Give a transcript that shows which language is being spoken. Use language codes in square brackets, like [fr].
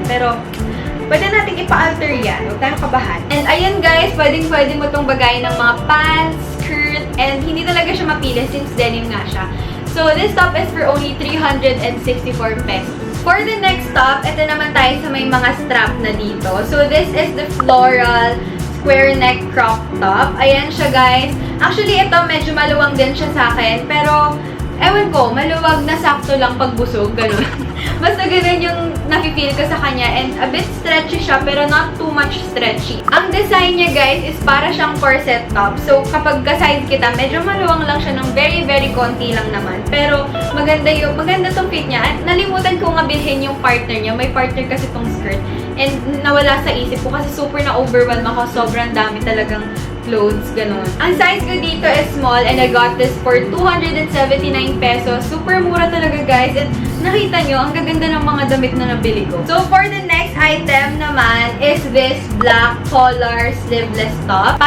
[tl] Pero, pwede natin ipa-alter yan. Huwag tayong kabahan. And ayan guys, pwedeng-pwede mo itong bagayin ng mga pants, skirt, and hindi talaga siya mapili since denim nga siya. [en] So, this top is for only 364 pesos. For the next top, [tl] ito naman tayo sa may mga strap na dito. [en] So, this is the floral square neck crop top. [tl] Ayan siya, guys. Actually, ito medyo maluwang din siya sa akin. Pero, ewan ko, maluwag na sakto lang pagbusog. Ganun. Basta ganun yung nafe-feel ko sa kanya. And a bit stretchy siya, pero [en] not too much stretchy. [tl] Ang design niya, guys, is para siyang corset top. So, kapag ka-size kita, medyo maluwang lang siya ng very, very konti lang naman. Pero, maganda tong fit niya. At nalimutan ko nga bilhin yung partner niya. May partner kasi tong skirt. And nawala sa isip ko kasi super na-overwhelm ako. Sobrang dami talagang clothes, ganun. Ang size ko dito [en] is small and I got this for 279 pesos. [tl] Super mura talaga, guys. And nakita nyo, ang gaganda ng mga damit na nabili ko. [en] So, for the next item naman is this black collar sleeveless top.